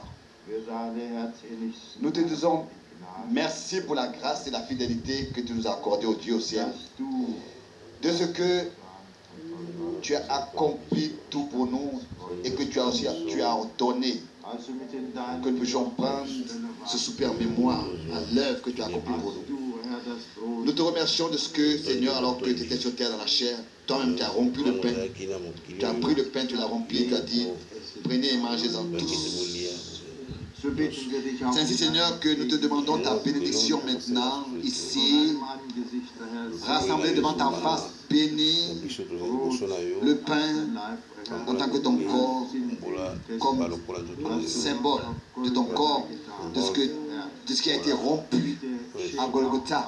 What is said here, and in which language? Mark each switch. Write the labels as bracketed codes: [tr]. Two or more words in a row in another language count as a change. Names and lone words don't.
[de] wir sagen herzlichst [fr] nous te disons merci pour la grâce et la fidélité que tu nous as accordées, au Dieu au ciel, [de] dass du [fr] de ce que tu as accompli tout pour nous et que tu as ordonné [de] also mit den Deinen [fr] que nous puissions prendre ce souper en mémoire à l'œuvre que tu as accomplie pour nous. [de] du, Herr, das Brot [fr] Nous te remercions de ce que, Seigneur, alors que tu étais sur terre dans la chair, toi-même tu as rompu le pain, tu as pris le pain, tu l'as rempli, tu as dit, prenez et mangez-en tous. [de] so bitten wir dich auch [fr] C'est ainsi, Seigneur, que nous te demandons ta bénédiction maintenant, ici, [de] Angesicht, Herr, [fr] rassemblés devant ta face, bénis le pain en tant que ton corps, comme symbole de ton corps, de ce qui a été rompu à Golgotha.